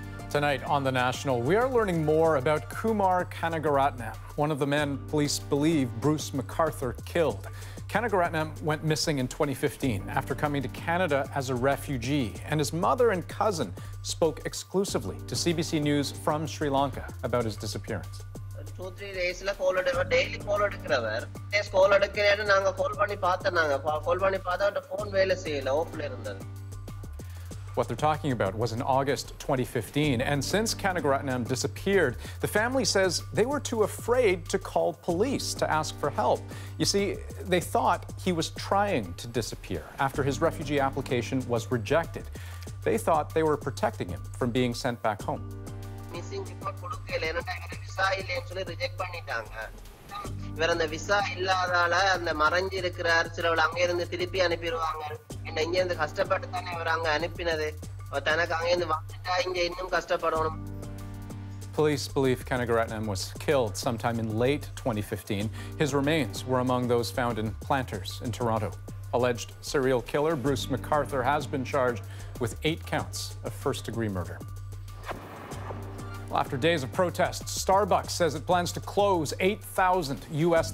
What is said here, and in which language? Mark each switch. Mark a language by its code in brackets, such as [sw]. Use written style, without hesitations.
[en] Tonight on The National, we are learning more about Kumar Kanagaratnam, one of the men police believe Bruce MacArthur killed. Kanagaratnam went missing in 2015 after coming to Canada as a refugee, and his mother and cousin spoke exclusively to CBC News from Sri Lanka about his disappearance. [ta] 2-3 days call daily call எடுக்கிறவர் call எடுக்கிறேன்னு நாங்க கால் பண்ணி பார்த்தோம் கால் பண்ணி பார்த்தா phone வேலை செய்யல ஆஃப்ல இருந்தது. [en] What they're talking about was in August 2015, and since Kanagaratnam disappeared, the family says they were too afraid to call police to ask for help. You see, they thought he was trying to disappear after his refugee application was rejected. They thought they were protecting him from being sent back home. [ta] Missing report கொடுக்கல என்னடா visa இல்லன்னு சொல்லி reject பண்ணிட்டாங்க. இவர் அந்த visa இல்லாதால அந்த மறைஞ்சி இருக்கிறார் சிலவள அங்க இருந்து திருப்பி அனுப்பிடுவாங்க. என்ன இங்க இருந்து கஷ்டப்பட்டு தானே இவர் அங்க அனுப்பினது. தனக்கு அங்க இருந்து வந்துட்டா இங்க இன்னும் கஷ்டப்படணும். [en] Police believe Kanagaratnam was killed sometime in late 2015. His remains were among those found in Planters in Toronto. Alleged serial killer Bruce MacArthur has been charged with 8 counts of first-degree murder. After days of protests, Starbucks says it plans to close 8,000 U.S.